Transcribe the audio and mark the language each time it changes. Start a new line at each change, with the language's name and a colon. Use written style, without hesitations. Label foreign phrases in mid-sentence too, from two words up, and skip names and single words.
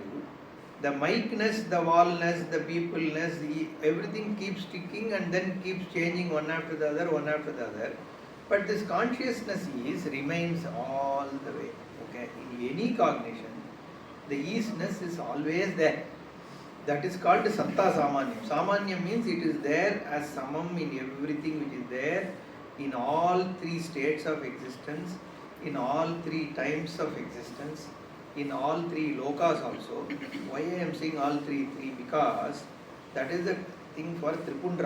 English: The micness, the wallness, the peopleness, everything keeps sticking and then keeps changing one after the other. But this consciousness remains all the way. Okay? In any cognition, the easiness is always there.
Sanskrit: That is called satta samanyam.
English: Samanyam means it is there as samam in everything which is there, in all three states of existence, in all three times of existence, in all three lokas also. Why I am saying all three? Because that is the thing for Tripundra.